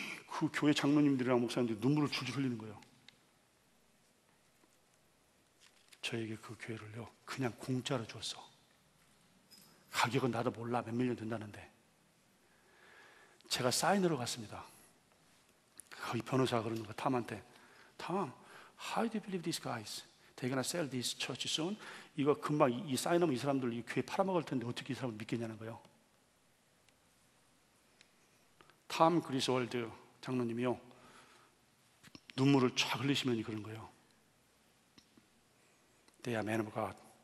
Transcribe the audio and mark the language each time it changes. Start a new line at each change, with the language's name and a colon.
Korean: 그 교회 장로님들이랑 목사님들이 눈물을 줄줄 흘리는 거예요. 저에게 그 교회를요, 그냥 공짜로 줬어. 가격은 나도 몰라. 몇 밀리언 된다는데. 제가 사인으로 갔습니다. 거기 변호사가 그러는 거, 탐한테.
English: Tom, how do you believe these guys? They're gonna sell this church soon?
Korean: 이거 금방 이 사인하면 이 사람들 이 교회 팔아먹을 텐데 어떻게 이 사람을 믿겠냐는 거예요. 탐 그리스월드 장로님이요, 눈물을 쫙 흘리시면서 그런 거예요.
English: They are men of God.